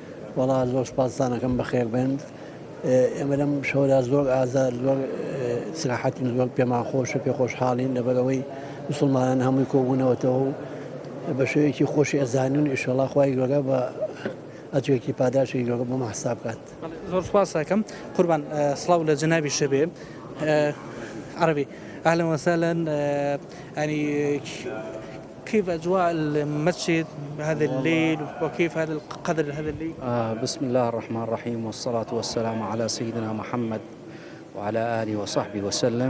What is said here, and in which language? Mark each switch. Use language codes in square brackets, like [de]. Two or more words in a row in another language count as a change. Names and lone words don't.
[ckb] وەڵا زۆر سپاسدانەکەم بەخێر بێن ئێمە لەم شەوەدا زۆر ئازار زۆر سراحەتی زۆر پێمان خۆشە پێ خۆشحاڵین لەبەرەوەی موسڵمانان هەمووی کۆبوونەوەتەوە و بە شێوەیەکی خۆشی ئەزانون ئینشەڵڵا خوای گەورە بە ئەجرێکی پاداشی گەورە بۆمە حساب بکات. زۆر سپاس دەکەم قوربان سڵاو لە جەنابی شەبێ [ar] عربي اهلا وسهلا يعني كيف أجواء المسجد هذا الليل وكيف هذا القدر هذا الليل؟ بسم الله الرحمن الرحيم والصلاة والسلام على سيدنا محمد وعلى آله وصحبه وسلم.